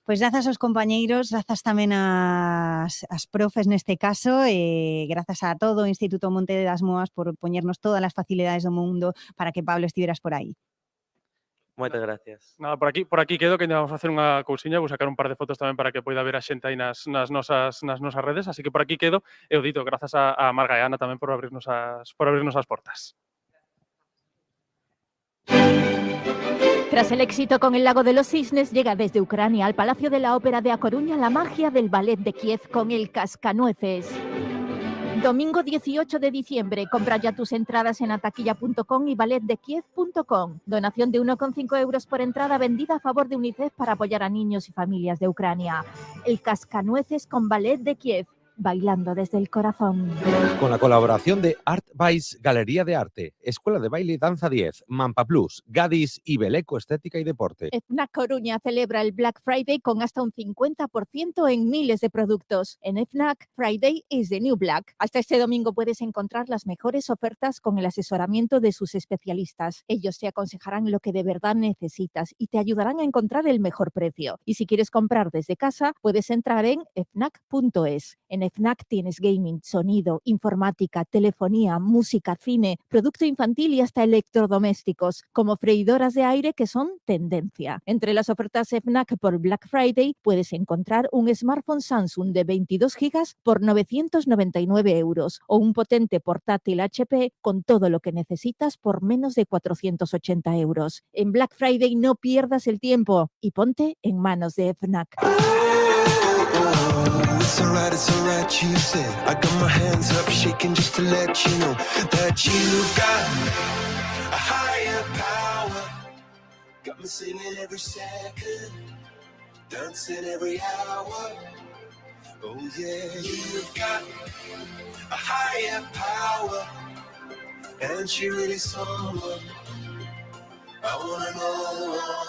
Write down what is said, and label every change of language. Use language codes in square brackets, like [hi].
[gl] Pois grazas aos compañeiros, grazas tamén as profes neste caso, e grazas a todo o Instituto Monte das Moas por poñernos todas as facilidades do mundo para que Pablo estiveras por aí. Moitas gracias. Nada, por aquí quedo, que ainda vamos a facer unha cousiña, vou sacar un par de fotos tamén para que poida ver a xente aí nas nosas redes, así que por aquí quedo, e o dito, grazas a Marga e a Ana tamén por abrirnos as portas. [es] Tras el éxito con El Lago de los Cisnes, llega desde Ucrania al Palacio de la Ópera de A Coruña la magia del Ballet de Kiev con El Cascanueces. Domingo 18 de diciembre, compra ya tus entradas en ataquilla.com y balletdekiev.com. Donación de 1,5 euros por entrada vendida a favor de UNICEF para apoyar a niños y familias de Ucrania. El Cascanueces con Ballet de Kiev, bailando desde el corazón. Con la colaboración de Art Vice, Galería de Arte, Escuela de Baile y Danza 10, Mampa Plus, Gadis y Beleco Estética y Deporte. FNAC Coruña celebra el Black Friday con hasta un 50% en miles de productos. En FNAC, [en] Friday is the new black. [es] Hasta este domingo puedes encontrar las mejores ofertas con el asesoramiento de sus especialistas. Ellos te aconsejarán lo que de verdad necesitas y te ayudarán a encontrar el mejor precio. Y si quieres comprar desde casa, puedes entrar en fnac.es. En FNAC tienes gaming, sonido, informática, telefonía, música, cine, producto infantil y hasta electrodomésticos, como freidoras de aire que son tendencia. Entre las ofertas FNAC por Black Friday puedes encontrar un smartphone Samsung de 22 GB por 999 euros o un potente portátil HP con todo lo que necesitas por menos de 480 euros. En Black Friday no pierdas el tiempo y ponte en manos de FNAC. [en] It's alright, you said. I got my hands up, shaking just to let you know that you've got a higher power. Got me singing every second, dancing every hour. Oh yeah, you've got a higher power, and she really someone I wanna know.